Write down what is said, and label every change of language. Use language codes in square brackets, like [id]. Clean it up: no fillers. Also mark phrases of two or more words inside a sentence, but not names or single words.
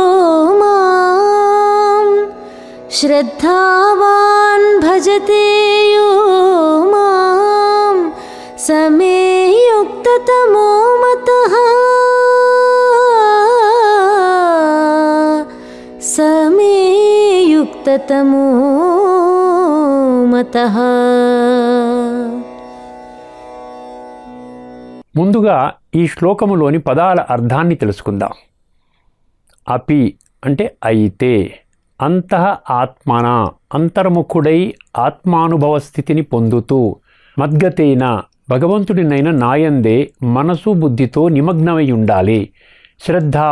[sa] मां श्रद्धावान् भजते यो मां समे युक्ततमो मतः समे युक्ततमो मतः. [te] ముందుగా ఈ శ్లోకములోని పదాల అర్థాన్ని తెలుసుకుందాం. అపి అంటే అయితే, అంతః ఆత్మన అంతర్ముఖుడై ఆత్మానుభవ స్థితిని పొందుతూ, మద్గతేన భగవంతుడినైన నాయందే మనసు బుద్ధితో నిమగ్నమై ఉండాలి.